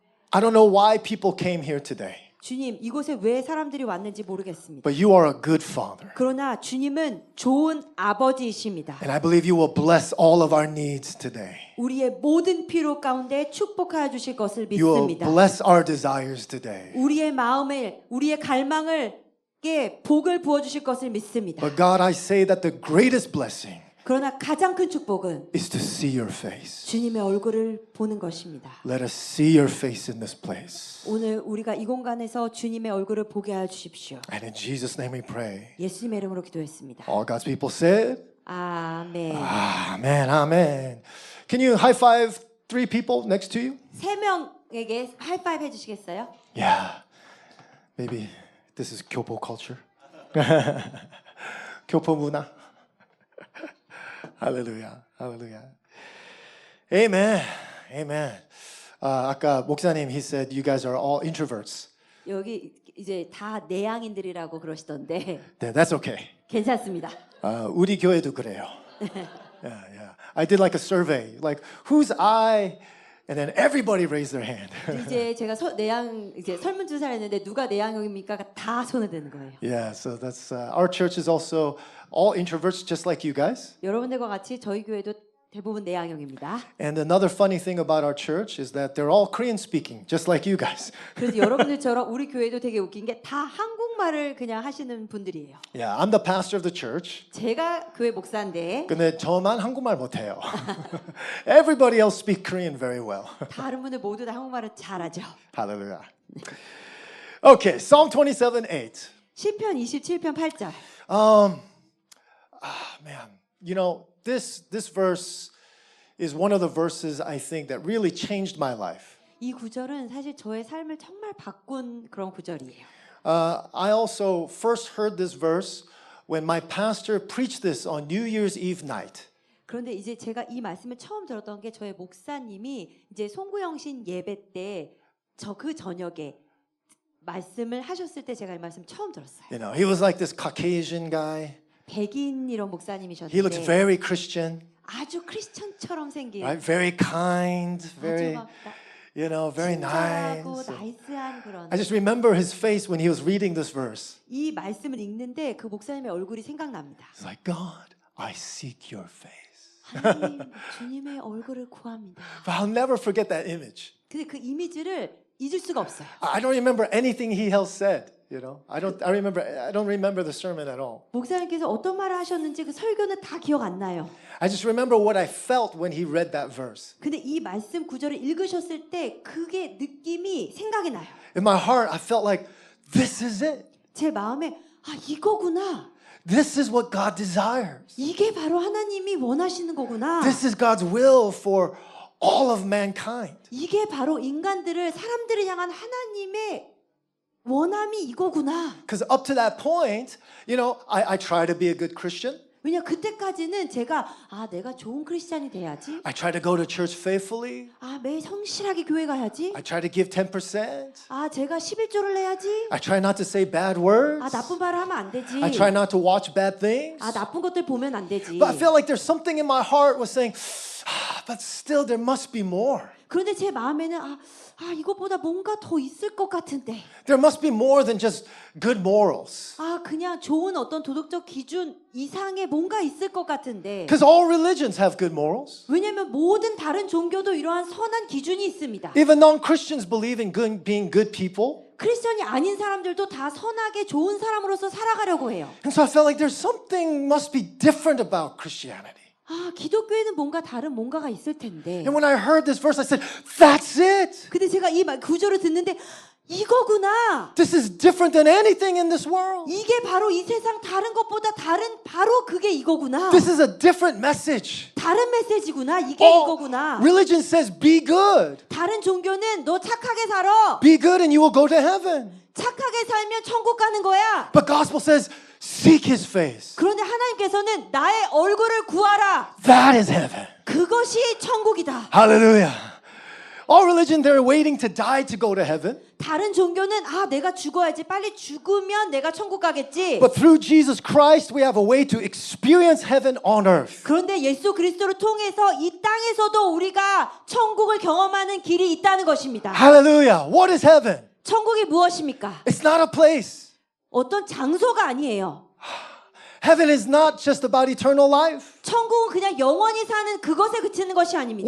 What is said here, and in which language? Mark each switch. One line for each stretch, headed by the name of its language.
English: I don't know why people came here today,
Korean: 주님, 이곳에 왜 사람들이 왔는지 모르겠습니다.
English: but you are a good father.
Korean: 그러나 주님은 좋은 아버지이십니다.
English: And I believe you will bless all of our needs today.
Korean: 우리의 모든 필요 가운데 축복하여 주실 것을
English: You will
Korean: 믿습니다.
English: bless our desires today.
Korean: 우리의 마음을, 우리의 갈망을 복을 부어 주실 것을 믿습니다.
English: But God, I say that the greatest blessing
Korean: 그러나 가장 큰 축복은
English: is to see your face.
Korean: 주님의 얼굴을 보는 것입니다.
English: Let us see your face in this place.
Korean: 오늘 우리가 이 공간에서 주님의 얼굴을 보게 하여 주십시오.
English: And in Jesus' name we pray.
Korean: 예수님의 이름으로 기도했습니다.
English: All God's people said,
Korean: 아멘.
English: Amen, amen. Can you high five 3 people next to you?
Korean: 세 명에게 하이파이브 해주시겠어요?
English: Yeah. Maybe this is 교포 culture.
Korean: 교포 문화.
English: Hallelujah. Hallelujah. Amen. Amen.
Korean: 아까 목사님
English: he said you guys are all introverts.
Korean: 여기 이제 다 내향인들이라고 그러시던데
English: Yeah, that's okay.
Korean: 괜찮습니다. 우리 교회도 그래요.
English: Yeah, yeah. I did like a survey, like who's I, and then everybody raised their hand.
Korean: 이제 제가 이제 설문조사를 했는데 누가 내향형입니까? 다 손을 드는 거예요.
English: Yeah, so that's our church is also all introverts, just like you guys.
Korean: 여러분들과 같이 저희 교회도 대부분 내향형입니다.
English: And another funny thing about our church is that they're all Korean speaking, just like you guys.
Korean: 그래서 여러분들처럼 우리 교회도 되게 웃긴 게 다 한국말을 그냥 하시는 분들이에요.
English: Yeah, I'm the pastor of the church.
Korean: 제가 교회 목사인데 근데 저만 한국말 못해요.
English: Everybody else speak Korean very well.
Korean: 다른 분들 모두 다 한국말을 잘하죠.
English: Hallelujah. Okay, Psalm 27:8.
Korean: 시편 27편 8절.
English: Man, you know, this verse is one of the verses I think that really changed my life.
Korean: 이 구절은 사실 저의 삶을 정말 바꾼 그런 구절이에요.
English: I also first heard this verse when my pastor preached this on New Year's Eve night.
Korean: 그런데 이제 제가 이 말씀을 처음 들었던 게 저의 목사님이 이제 송구영신 예배 때 그 저녁에 말씀을 하셨을 때 제가 이 말씀 처음 들었어요.
English: You know, he was like this Caucasian guy.
Korean: 백인 이런
English: He looks
Korean: 목사님이셨는데
English: very Christian,
Korean: 아주 크리스천처럼 생긴
English: right? Very kind,
Korean: 아주
English: very,
Korean: 막
English: you know, very
Korean: 친절하고
English: nice.
Korean: 나이스한 그런
English: I just remember his face when he was reading this verse.
Korean: 이 말씀을 읽는데 그 목사님의 얼굴이 생각납니다.
English: He's like, God, I seek your face.
Korean: 하나님, 주님의 얼굴을 구합니다.
English: But I'll never forget that image.
Korean: 근데 그 이미지를 잊을 수가 없어요.
English: I don't remember anything he else said. You know, I don't remember the sermon at all.
Korean: 목사님께서 어떤 말을 하셨는지 그 설교는 다 기억 안 나요.
English: I just remember what I felt when he read that verse.
Korean: 근데 이 말씀 구절을 읽으셨을 때 그게 느낌이 생각이 나요.
English: In my heart, I felt like this is it.
Korean: 제 마음에 이거구나.
English: This is what God desires.
Korean: 이게 바로 하나님이 원하시는 거구나.
English: This is God's will for all of mankind.
Korean: 이게 바로 사람들을 향한 하나님의 원함이 이거구나.
English: Because up to that point, you know, I try to be a good Christian.
Korean: 왜냐 그때까지는 제가 내가 좋은 크리스찬이 돼야지.
English: I try to go to church faithfully.
Korean: 매일 성실하게 교회 가야지.
English: I try to give 10%.
Korean: 제가 11조를 내야지.
English: I try not to say bad words.
Korean: 나쁜 말을 하면 안 되지.
English: I try not to watch bad things.
Korean: 나쁜 것들 보면 안 되지.
English: But I felt like there's something in my heart was saying, but still there must be more.
Korean: 그런데 제 마음에는 이것보다 뭔가 더 있을 것 같은데.
English: There must be more than just good morals.
Korean: 그냥 좋은 어떤 도덕적 기준 이상의 뭔가 있을 것 같은데.
English: Because all religions have good morals.
Korean: 왜냐하면 모든 다른 종교도 이러한 선한 기준이 있습니다.
English: Even non-Christians believe in being good people.
Korean: 크리스천이 아닌 사람들도 다 선하게 좋은 사람으로서 살아가려고 해요.
English: And so I felt like there's something must be different about Christianity.
Korean: 기독교에는 뭔가 다른 뭔가가 있을 텐데.
English: And when I heard this verse, I said, that's it.
Korean: 근데 제가 이 구절을 듣는데 이거구나.
English: This is different than anything in this world.
Korean: 이게 바로 이 세상 다른 것보다 다른 바로 그게 이거구나.
English: This is a different message.
Korean: 다른 메시지구나. 이게
English: All
Korean: 이거구나.
English: religion says be good.
Korean: 다른 종교는 너 착하게 살아.
English: Be good and you will go to heaven.
Korean: 착하게 살면 천국 가는 거야.
English: But gospel says seek his face.
Korean: 그런데 하나님께서는 나의 얼굴을 구하라.
English: That is heaven.
Korean: 그것이 천국이다.
English: Hallelujah. All religion, they're waiting to die to go to heaven.
Korean: 다른 종교는 내가 죽어야지. 빨리 죽으면 내가 천국 가겠지.
English: But through Jesus Christ, we have a way to experience heaven on earth.
Korean: 그런데 예수 그리스도를 통해서 이 땅에서도 우리가 천국을 경험하는 길이 있다는 것입니다.
English: Hallelujah. What is heaven?
Korean: 천국이 무엇입니까?
English: It's not a place.
Korean: 어떤 장소가 아니에요.
English: Heaven is not just about eternal life.
Korean: 천국은 그냥 영원히 사는 그것에 그치는 것이 아닙니다.